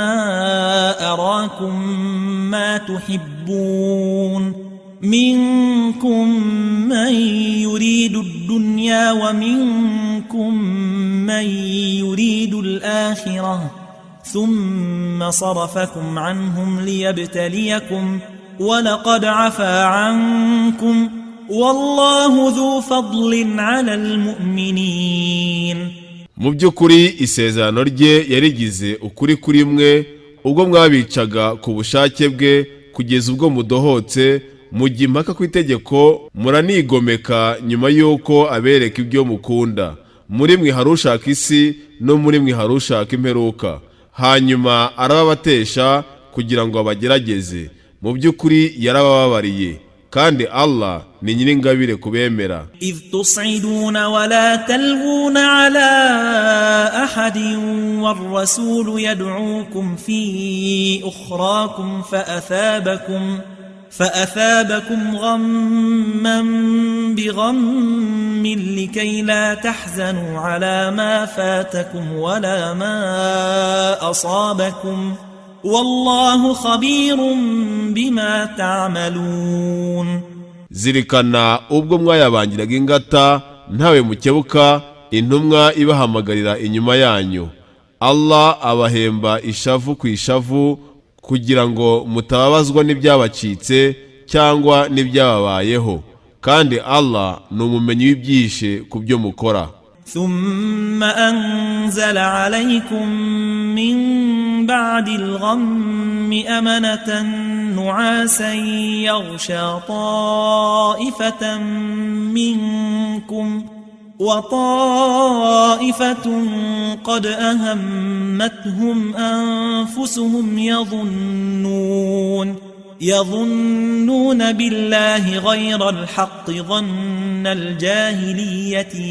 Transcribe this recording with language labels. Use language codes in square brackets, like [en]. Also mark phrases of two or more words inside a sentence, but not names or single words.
[ar] أراكم ما تحبون منكم من يريد الدنيا ومنكم من يريد الآخرة ثم صرفكم عنهم ليبتليكم ولقد عفا عنكم والله ذو فضل على المؤمنين. [rw] Mu by'ukuri isezerano rye yarigize ukuri kuri mwe ubwo mwabicaga ku bushake bwe kugeza ubwo mudohotse, mujya impaka ku itegeko, muranigomeka nyuma y'uko abereka ibyo mukunda. Muri mwe hari ushaka isi no muri mwe hari ushaka imperuka, hanyuma arababatesha kugira ngo abagerageze. Mu by'ukuri yarabababariye, kandi Allah ni nyir'ingabire kubemera. [ar] إذ تصعدون ولا تلغون على أحد والرسول يدعوكم في أخراكم فأثابكم غما بغم لكي لا تحزنوا على ما فاتكم ولا ما أصابكم والله خبير بما تعملون. [rw] Zirikana ubwo mwayabangiraga ingata ntawe mukebuka, intumwa ibahamagarira inyuma yanyu. Allah abahemba ishavu ku ishavu kugira ngo mutababazwa n'ibyabacitse cyangwa n'ibyababayeho, kandi Allah ni umumenyi w'ibyishe ku byo mukora. [ar] ثم أنزل عليكم من بعد الغم أمنة نعاسا يغشى طائفة منكم وطائفة قد أهمتهم أنفسهم يظنون بالله غير الحق ظن الجاهلية